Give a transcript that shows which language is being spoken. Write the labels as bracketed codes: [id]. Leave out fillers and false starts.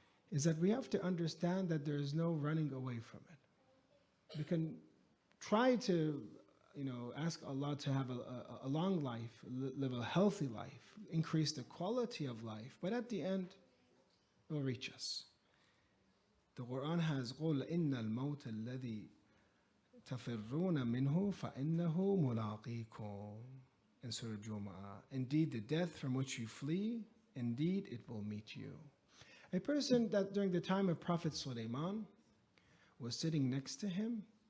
[en] is that we have to understand that there is no running away from it. We can try to, ask Allah to have a long life, live a healthy life, increase the quality of life, but at the end, it will reach us. The Quran has [ar] قُلْ إِنَّ الْمَوْتَ الَّذِي تَفِرُّونَ مِنْهُ فَإِنَّهُ مُلَاقِيكُمْ [en] in Surah Jumu'ah. Indeed, the death from which you flee, indeed it will meet you. A person that during the time of Prophet Sulaiman was sitting next to him.